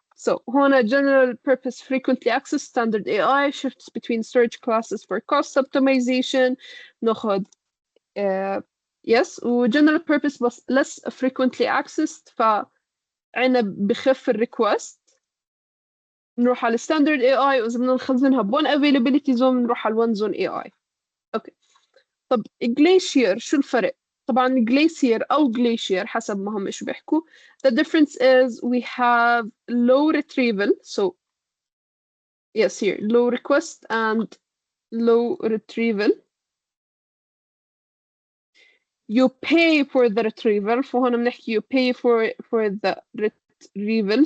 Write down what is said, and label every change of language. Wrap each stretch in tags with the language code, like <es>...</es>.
<en>So</en> <ar>هنا</ar> <en>general purpose frequently accessed standard AI shifts between storage classes for cost optimization.</en> <ar>ناخد yes و</ar> <en>general purpose</en> <ar>بس</ar> <en>less frequently accessed</en> <ar>فعنا بخف الريكوست. نروح على standard AI وإذا بدنا نخزنها ب</ar> <en>one availability zone</en> <ar>نروح على one zone AI. اوكي. طب glacier شو الفرق؟ طبعا glacier أو glacier حسب ما هم إيش بيحكوا.</ar> <en>The difference is we have low retrieval. So yes, here low request and low retrieval. You pay for the retrieval.</en> <ar>فهنا بنحكي</ar> <en>you pay for the retrieval.</en>